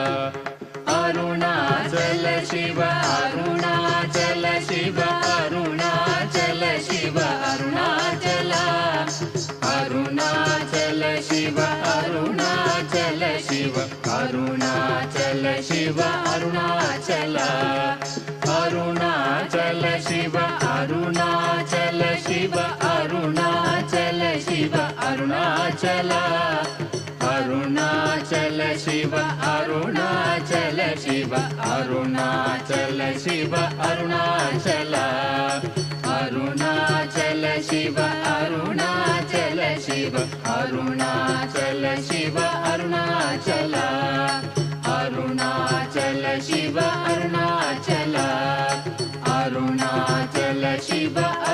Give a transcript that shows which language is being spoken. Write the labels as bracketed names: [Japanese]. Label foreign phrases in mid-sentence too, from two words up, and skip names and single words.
[Telugu] అరుణాచల శివ అరుణాచల శివ అరుణాచల శివ అరుణాచల అరుణాచల శివ అరుణాచల శివ అరుణాచల శివ అరుణాచల [Kannada] ಅರುಣಾಚಲ ಶಿವ ಅರುಣಾಚಲ ಶಿವ ಅರುಣಾಚಲ ಶಿವ ಅರುಣಾಚಲ ಅರುಣಾಚಲ ಶಿವ ಅರುಣಾಚಲ ಶಿವ ಅರುಣಾಚಲ ಶಿವ ಅರುಣಾಚಲ ಅರುಣಾಚಲ ಶಿವ ಅರುಣಾಚಲ ಶಿವ ಅರುಣಾಚಲ ಶಿವ ಅರುಣಾಚಲ ಅರುಣಾಚಲ ಶಿವ ಅರುಣಾಚಲ ಅರುಣಾಚಲ ಶಿವ